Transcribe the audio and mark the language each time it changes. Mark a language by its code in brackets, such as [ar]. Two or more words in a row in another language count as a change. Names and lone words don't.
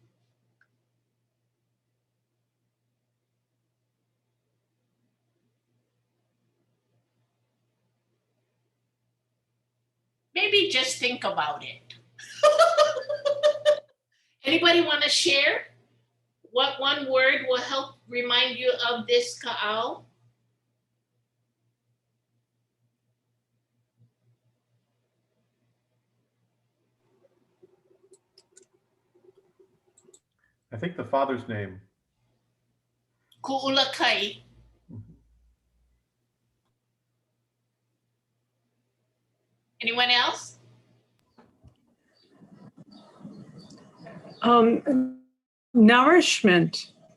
[en] Maybe just think about it. Anybody want to share what one word will help remind you of this kaʻao? I think the father's name. Ku'ulakai. Anyone else? Nourishment.